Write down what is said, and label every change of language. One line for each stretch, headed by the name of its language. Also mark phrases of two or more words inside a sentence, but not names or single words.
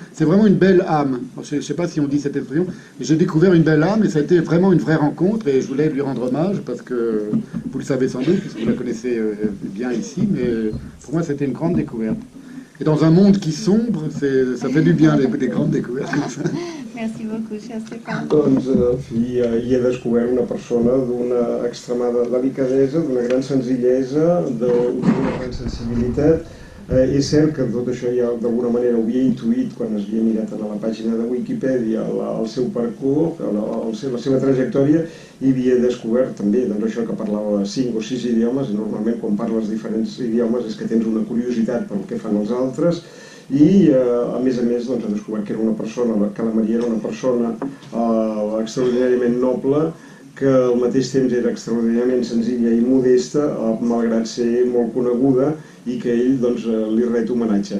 French: C'est vraiment une belle âme. Je ne sais pas si on dit cette expression, mais j'ai découvert une belle âme et ça a été vraiment une vraie rencontre et je voulais lui rendre hommage parce que vous le savez sans doute, puisque vous la connaissez bien ici, mais pour moi c'était une grande découverte. Et dans un monde qui sombre, ça fait du bien des grandes découvertes comme ça. Merci beaucoup, cher Stéphane.
Catalan: Doncs, en fi, hi he descobert una persona d'una extremada delicadesa, d'una gran senzillesa, d'una gran sensibilitat. És cert que tot això ja d'alguna manera ho havia intuït quan es havia mirat a la pàgina de Wikipedia el seu parcours, la seva trajectòria, i havia descobert també això que parlava 5 o 6 idiomes, i normalment quan parles diferents idiomes és que tens una curiositat pel que fan els altres, i a més he descobert que era una persona, que la Maria era una persona extraordinàriament noble, que al mateix temps era extraordinàriament senzilla i modesta, malgrat ser molt coneguda, i que ell li ret homenatge.